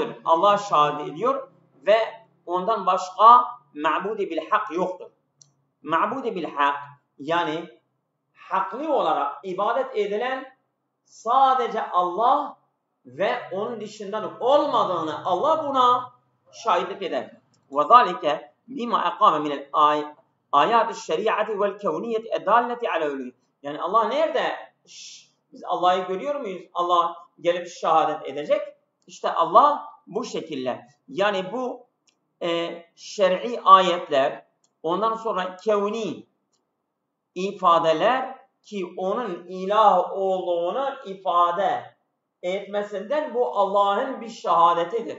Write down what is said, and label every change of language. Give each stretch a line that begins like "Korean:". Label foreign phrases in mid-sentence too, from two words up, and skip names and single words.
Turkish: Allah şehadet ediyor ve ondan başka
Arabic: معبود بالحق
Turkish: yoktur.
Arabic: معبود بالحق
Turkish: yani haklı olarak ibadet edilen sadece Allah ve onun dışından olmadığını Allah buna şahitlik eder.
Arabic: وذلك بما أقام من الآيات الشريعة والكونية الدالة على علوه.
Turkish: Yani Allah nerede? Biz Allah'ı görüyor muyuz? Allah gelip şehadet edecek. İşte Allah bu şekilde. Yani bu şer'i ayetler, ondan sonra kevni ifadeler ki onun ilah olduğunu ifade etmesinden bu Allah'ın bir şehadetidir.